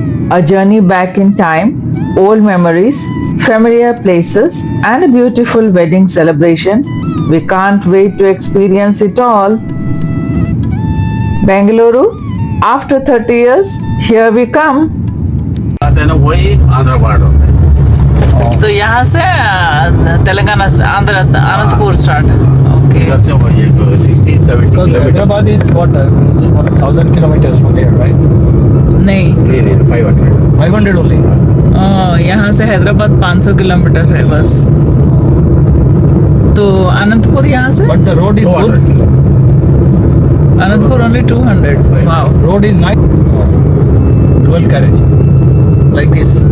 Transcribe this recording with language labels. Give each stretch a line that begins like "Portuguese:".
English: A journey back in time, old memories, familiar places, and a beautiful wedding celebration. We can't wait to experience it all. Bengaluru, after 30 years, here we come.
Hindi: वही Andhra border होता है। तो यहाँ से तेलंगाना से Andhra Anantapur start. Okay. इधर से वही है 60-70
English: Because
Hindi: kilometre.
English: Hyderabad is what? It's what, 1,000 kilometers from here, right?
Hindi: नहीं, नहीं 500।
English: 500 only.
Hindi: यहाँ से हैदराबाद 500 किलोमीटर है बस। तो अनंतपुर यहाँ से
English: But the road is 200 good.
Hindi: Kilometre. Anantapur only 200। Wow.
English: Road is nice. Dual carriage. Like this.